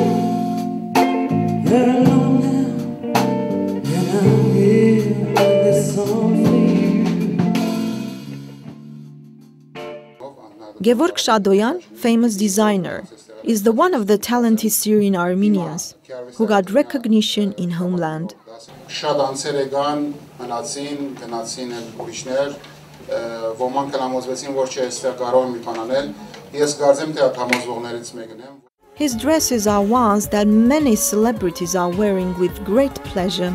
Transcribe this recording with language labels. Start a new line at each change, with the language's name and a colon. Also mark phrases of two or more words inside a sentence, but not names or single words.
English: You're alone now, and I'm here with this song for you. Gevorg Shadoyan, famous designer, is the one of the talented Syrian Armenians who got recognition in homeland.
Armenian: Շատ անձեր եկան, մնացին, գնացին են ուրիշներ, ոմանք համոզվեցին, որ չէ, այստեղ կարող եմ մի բան անել։ Ես կարծեմ, թե այդ համոզվողներից մեկն եմ։
English: His dresses are ones that many celebrities are wearing with great pleasure.